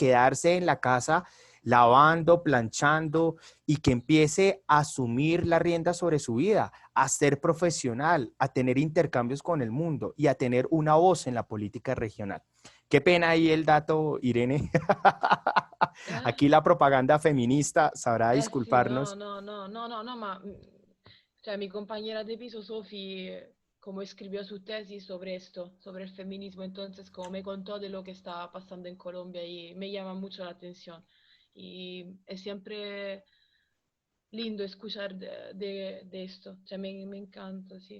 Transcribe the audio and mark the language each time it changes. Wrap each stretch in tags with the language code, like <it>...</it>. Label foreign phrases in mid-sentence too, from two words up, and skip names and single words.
<es>quedarse en la casa lavando, planchando y que empiece a asumir la rienda sobre su vida, a ser profesional, a tener intercambios con el mundo y a tener una voz en la política regional. Qué pena ahí el dato, Irene. Aquí la propaganda feminista sabrá</es> <it>Sì, no,</it> <es>disculparnos. no, no, no, no, no,</es> <it>ma cioè,</it> <es>mi compañera de piso, Sophie, como escribió su tesis sobre esto, sobre el feminismo, entonces como me contó de lo que está pasando en Colombia y me llama mucho la atención. Y es siempre lindo escuchar de esto, cioè, me encanta, sí.</es>